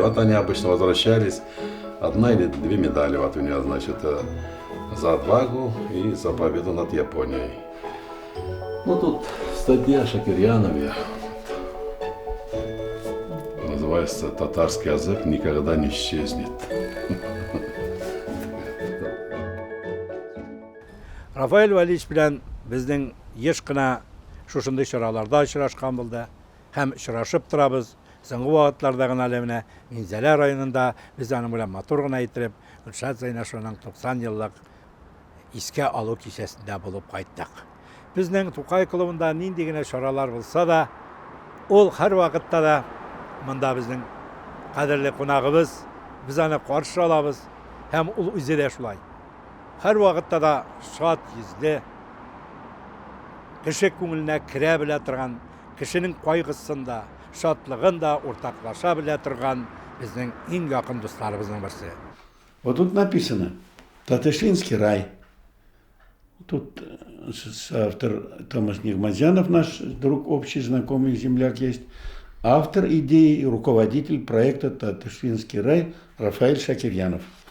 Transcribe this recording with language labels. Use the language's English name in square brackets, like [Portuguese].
[Russian] Вот они обычно возвращались. 1 или 2 медали вот у него, значит, за отвагу и за победу над Японией. Ну тут статья о Шакирьянове. Называется «Татарский язык никогда не исчезнет». [Tatar] Рафаэль Валерьевич белән безнең еш кына шушындый чараларда очрашкан булды. Һәм очрашып торабыз. Соңгы вакытларда гына менә Минзәлә районында без аның белән матур гына итеп Гөлшат Зайнашеваның 90 еллык искә алу кичәсендә булып кайттык. Безнең Тукай клубында нинди генә чаралар булса да, ул һәр вакытта да монда безнең кадерле кунагыбыз, без аны каршы алабыз һәм ул үзе дә шулай. Һәр вакытта да шат йөзле, кеше күңеленә керә белә торган, кешенең кайгысында, шатлыгында уртаклаша белә торган безнең иң якын дусларыбызның берсе. [Russian] Вот тут написано «Татышлинский рай». Тут автор Томас Нигмазянов, наш друг, общий знакомый земляк есть. Автор идеи и руководитель проекта «Татышлинский рай» Рафаэль Шакирьянов.